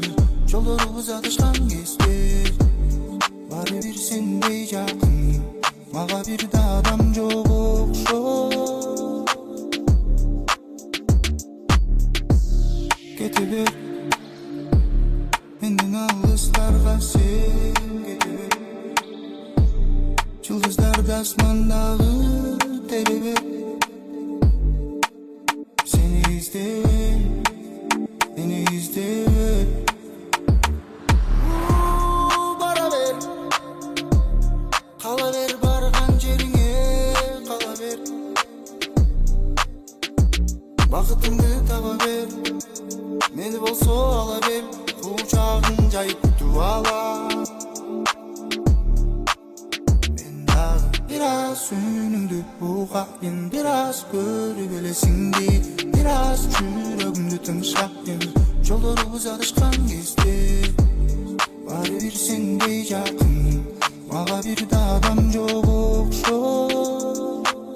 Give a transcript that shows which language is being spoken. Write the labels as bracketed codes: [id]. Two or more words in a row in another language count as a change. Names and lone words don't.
[ky] Жолдорубуз адашкан кезде баары бир сендей жакын, мага бир да адам жок окшойт. Кете бер менден алыстарга, сен кете бер. [kk] Жұлдыздарды асмандағы тербеп, сені іздеп, мені іздеп. Бара бер, қала бер, барған жеріңе қала бер. Бақытыңды таба бер, мені болсо ала бер, құшағын жайып күтіп ала. [ky] Бир аз үнүңдү угайын, бир аз көрүп элесиң дейт, бир аз жүрөгүмдү тыңшайын. Жолдорубуз адашкан кезде баары бир сендей жакын, мага бир да адам жок окшойт.